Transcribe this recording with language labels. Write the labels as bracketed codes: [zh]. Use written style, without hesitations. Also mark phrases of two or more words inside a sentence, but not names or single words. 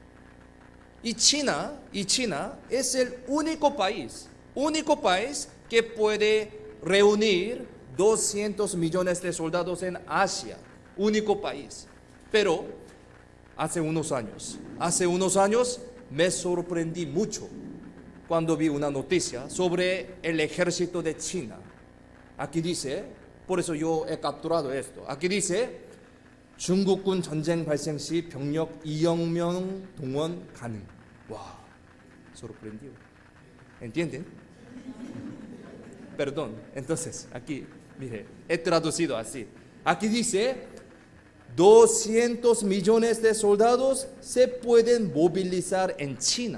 [es] Y China es el único país que puede reunir 200 millones de soldados en Asia, único país. Pero hace unos años me sorprendí mucho cuando vi una noticia sobre el ejército de China. Aquí dice, por eso yo he capturado esto. Aquí dice, [ko] 중국군 전쟁 발생 시 병력 2억 명 동원 가능. 와, [es] sorprendido. ¿Entienden? Perdón, entonces aquí, mire, he traducido así. Aquí dice, 200 millones de soldados se pueden movilizar en China.